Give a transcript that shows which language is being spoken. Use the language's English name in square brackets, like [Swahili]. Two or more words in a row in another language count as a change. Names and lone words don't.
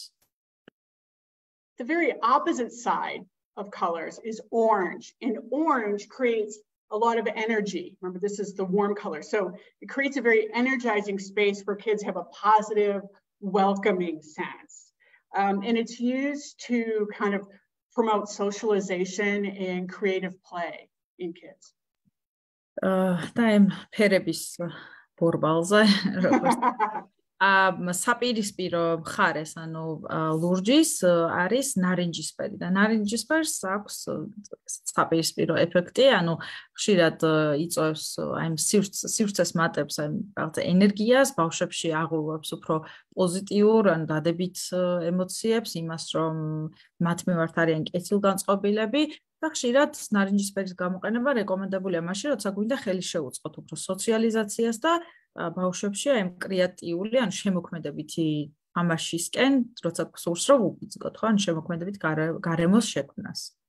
[English] The very opposite side of colors is orange, and orange creates a lot of energy. Remember, this is the warm color. So it creates a very energizing space where kids have a positive, welcoming sense. And it's used to kind of promote socialization and creative play in kids. [Georgian] და ამ ფერების ბორბალზე საპირისპირო მხარეს, ანუ ლურჯის არის ნარინჯისფერი და ნარინჯისფერს აქვს საპირისპირო ეფექტი, ანუ ხშირად იწვევს აი სივრცეს მატებს აი რაღაცა ენერგიას, ბავშვებში აღუვებს უფრო პოზიტიურ ან დადებით ემოციებს, იმას რომ მათ მიმართ არიან კეთილგანწყობილები და ხშირად ნარინჯისფერის გამოყენება რეკომენდებულია მაშინ, როცა გვინდა ხელი შეუწყოთ უფრო სოციალიზაციას და ბავშვებში აი კრეატიული ან შემოქმედებითი თამაშისკენ, როცა გსურს რომ უგიძგოთ, ხო, ან შემოქმედებით გარემოს შექმნას.